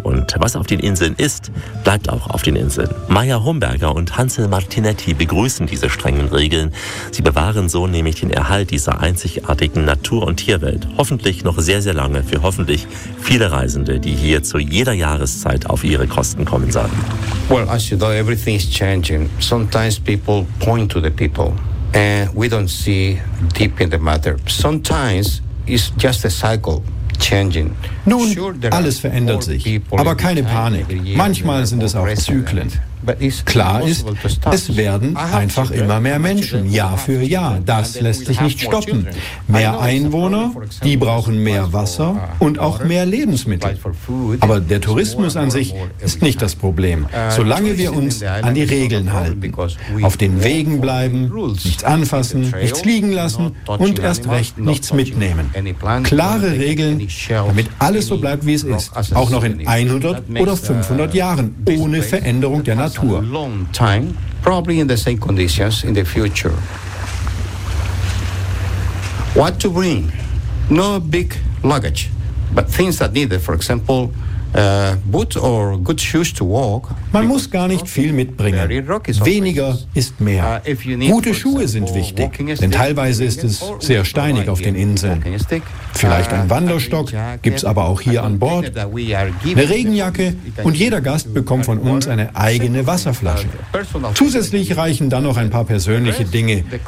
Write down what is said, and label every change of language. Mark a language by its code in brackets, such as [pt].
[de] Und was auf den Inseln ist, bleibt auch auf den Inseln. Maya Homberger und Hansel Martinetti begrüßen diese strengen Regeln. Sie bewahren so nämlich den Erhalt dieser einzigartigen Natur- und Tierwelt. Hoffentlich noch sehr, sehr lange für hoffentlich viele Reisende, die hier zu jeder Jahreszeit auf ihre Kosten kommen sollen. [en] Well, as you know, everything is changing. Sometimes people point to the people and we don't see deep in the matter. Sometimes it's just a cycle. [de] Nun, alles verändert sich, aber keine Panik. Manchmal sind es auch Zyklen. Klar ist, es werden einfach immer mehr Menschen, Jahr für Jahr. Das lässt sich nicht stoppen. Mehr Einwohner, die brauchen mehr Wasser und auch mehr Lebensmittel. Aber der Tourismus an sich ist nicht das Problem, solange wir uns an die Regeln halten. Auf den Wegen bleiben, nichts anfassen, nichts liegen lassen und erst recht nichts mitnehmen. Klare Regeln, damit alles so bleibt, wie es ist. Auch noch in 100 oder 500 Jahren, ohne Veränderung der Natur. [en] A long time, probably in the same conditions in the future. What to bring? No big luggage, but things that needed, for example, boots or good shoes to walk. [de] Man muss gar nicht viel mitbringen. Weniger ist mehr. Gute Schuhe sind wichtig, denn teilweise ist es sehr steinig auf den Inseln. Vielleicht ein Wanderstock, gibt's aber auch hier an Bord. Eine Regenjacke und jeder Gast bekommt von uns eine eigene Wasserflasche. Zusätzlich reichen dann noch ein paar persönliche Dinge.